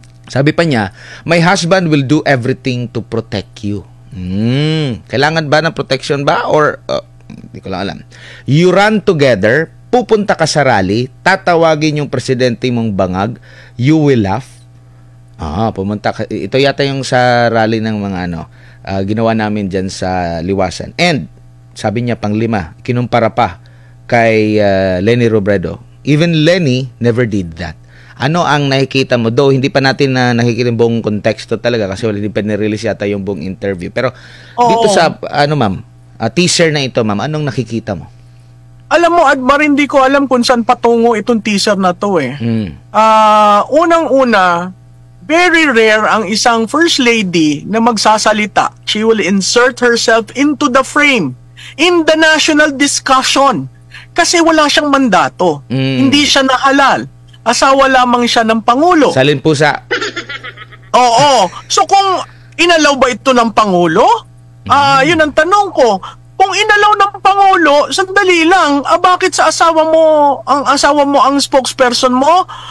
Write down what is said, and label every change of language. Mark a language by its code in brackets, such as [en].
[tl] Sabi pa niya, [en] my husband will do everything to protect you. [tl] Kailangan ba ng protection ba? Or, hindi ko lang alam. [en] You run together, [tl] pupunta ka sa rally, tatawagin yung presidente mong bangag, [en] you will laugh. [tl] Pumunta ka. Ito yata yung sa rally ng mga ginawa namin dyan sa Liwasan. And, sabi niya pang 5, kinumpara pa kay Leni Robredo. [en] Even Leni never did that. [tl] Ano ang nakikita mo? Though hindi pa natin nakikita yung buong konteksto talaga kasi hindi pa nirelease yata yung buong interview. Pero dito sa, ma'am, teaser na ito, ma'am, anong nakikita mo? Alam mo, Admar, hindi ko alam kung saan patungo itong teaser na to eh. Unang-una, [en] very rare [tl] ang isang first lady na magsasalita. [en] She will insert herself into the frame, in the national discussion. [tl] Kasi wala siyang mandato. Hindi siya nahalal. Asawa lamang siya ng Pangulo. Salin pusa. Oo. So kung inalaw ba ito ng Pangulo? Yun ang tanong ko. Kung inalaw ng Pangulo, sandali lang, bakit sa asawa mo ang spokesperson mo?